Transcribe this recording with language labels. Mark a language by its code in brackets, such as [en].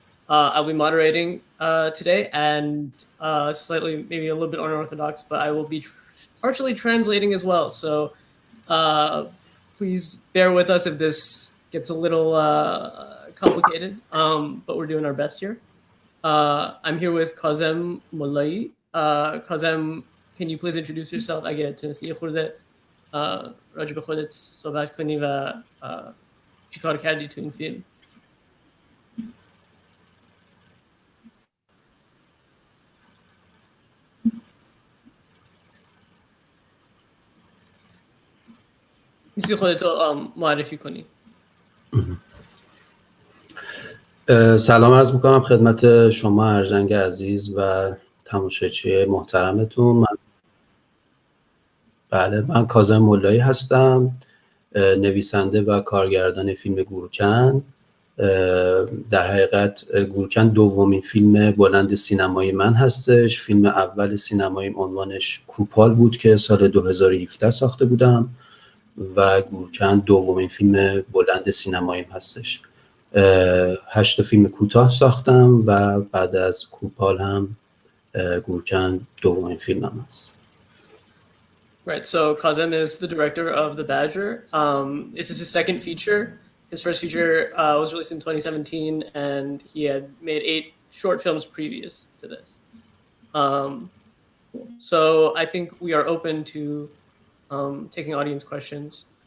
[en] I'll be moderating today, and slightly, maybe a little bit unorthodox, but I will be partially translating as well. So please bear with us if this gets a little complicated, but we're doing our best here. I'm here with Kazem Mollai. Kazem, can you please introduce yourself? [fa] اگه تونستی خورده راجع به خودت صحبت کنی و چی کار کردی تو این فیلم؟ میسی خودتو معرفی کنی. سلام عرض میکنم خدمت شما ارجنگ عزیز و تماشاچی محترمتون. من کاظم ملایی هستم، نویسنده و کارگردان فیلم گورکن. در حقیقت گورکن دومین فیلم بلند سینمایی من هستش. فیلم اول سینماییم عنوانش کوپال بود که سال 2017 ساخته بودم و گورکن دومین فیلم بلند سینماییم هستش. 8 فیلم کوتاه ساختم و بعد از کوپال هم گورکن دومین فیلمم هست. [en] Right, so Kazem is the director of The Badger. This is his second feature. His first feature was released in 2017, and he had made 8 short films previous to this. So I think we are open to taking audience questions.